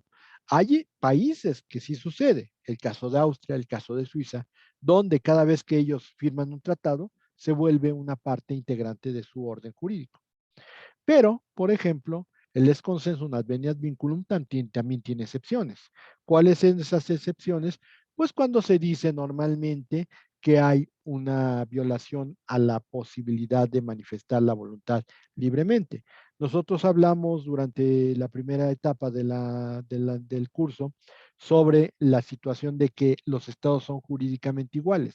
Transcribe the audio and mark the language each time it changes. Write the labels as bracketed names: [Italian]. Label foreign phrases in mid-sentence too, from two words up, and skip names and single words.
[Spanish] Hay países que sí sucede, el caso de Austria, el caso de Suiza, donde cada vez que ellos firman un tratado, se vuelve una parte integrante de su orden jurídico. Pero, por ejemplo, el [Latin] ex consensum adveniat vinculum [Spanish] también tiene excepciones. ¿Cuáles son esas excepciones? Pues cuando se dice normalmente que hay una violación a la posibilidad de manifestar la voluntad libremente. Nosotros hablamos durante la primera etapa del curso sobre la situación de que los estados son jurídicamente iguales.